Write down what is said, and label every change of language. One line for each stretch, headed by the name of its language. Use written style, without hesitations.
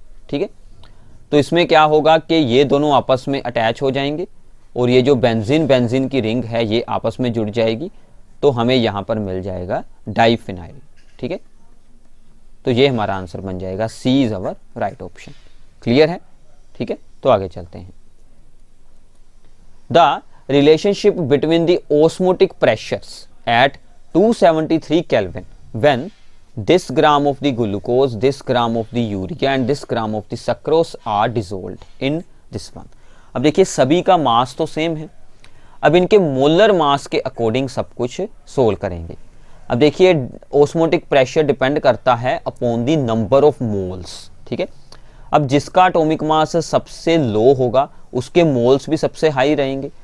Hindi: ठीक है, तो इसमें क्या होगा कि ये दोनों आपस में अटैच हो जाएंगे और ये जो बेंजीन की रिंग है ये आपस में जुड़ जाएगी, तो हमें यहाँ पर मिल जाएगा डाइफिनाइल। ठीक है, तो ये हमारा आंसर बन जाएगा,
English: C is our right option.
Hindi: Clear है? ठीक है, तो आगे चलते हैं।
English: The relationship between the osmotic pressures at 273 Kelvin when this gram of the glucose, this gram of the urea and this gram of the sucrose are dissolved in this one।
Hindi: अब देखिए सभी का मास तो सेम है, अब इनके molar mass के according सब कुछ सोल्व करेंगे। अब देखिए ऑस्मोटिक प्रेशर डिपेंड करता है
English: Upon the number of moles.
Hindi: ठीक है, अब जिसका एटॉमिक मास सबसे लो होगा उसके मोल्स भी सबसे हाई रहेंगे।